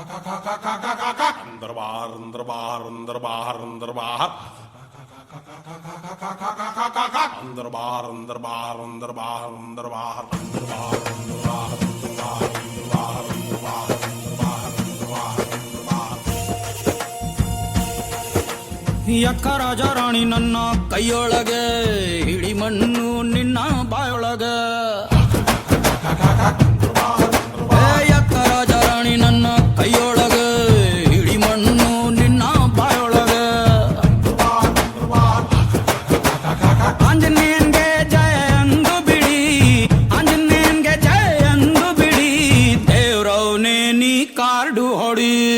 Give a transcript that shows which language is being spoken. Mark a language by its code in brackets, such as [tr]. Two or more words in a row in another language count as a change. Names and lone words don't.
[hi] अंदर बाहर अंदर बाहर अंदर बाहर अंदर बाहर अंदर बाहर अंदर बाहर अंदर बाहर अंदर बाहर अंदर बाहर अंदर बाहर [kn] ಯಕ್ಕ ರಾಜ ರಾಣಿ ನನ್ನ ಕೈಯೊಳಗೆ ಹಿಡಿ ಮಣ್ಣು ನಿನ್ನ ಬಾಯೊಳಗೆ ಯಕ್ಕ ರಾಜ ರಾಣಿ ನನ್ನ ಕೈಯೊಳಗೆ ಹಿಡಿ ಮಣ್ಣು ನಿನ್ನ ಬಾಯೊಳಗೆ ಆಂಜನೇಯನ್ಗೆ ಜಯ ಎಂದು ಬಿಡಿ ಆಂಜನೇಯನ್ಗೆ ಜಯ ಎಂದು ಬಿಡಿ ದೇವ್ರವನೇ ನೀ ಕಾರ್ಡು ಹೊಡಿ